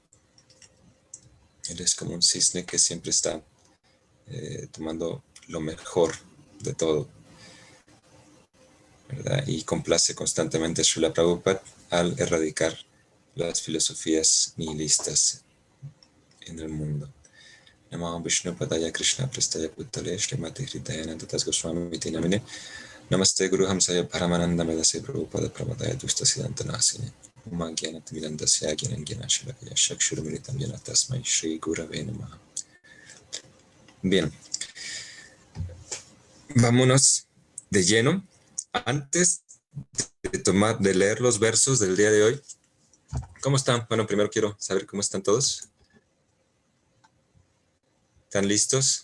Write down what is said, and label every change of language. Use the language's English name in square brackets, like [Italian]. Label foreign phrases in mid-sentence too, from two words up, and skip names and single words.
[Spanish] Él es como un cisne que siempre está tomando lo mejor de todo, ¿verdad? Y complace constantemente a Srila Prabhupada al erradicar las filosofías nihilistas en el mundo. [Sanskrit] Namo Vishnu Padaya Krishna Prestaya Puttale Srimati Hridayananda Das Goswami Iti Namine Namaste Guru Hamsaya Paramananda Medase Prabhupada Pramadaya Dusta Siddhanta Nasine Umangyana Timidandasya Gyanangyana Shalakaya Shakshurumilitam Yana Tasmai Shri Gurave Namaha. [Spanish] Bien, vámonos de lleno. Antes de leer los versos del día de hoy, ¿cómo están? Bueno, primero quiero saber cómo están todos. ¿Están listos?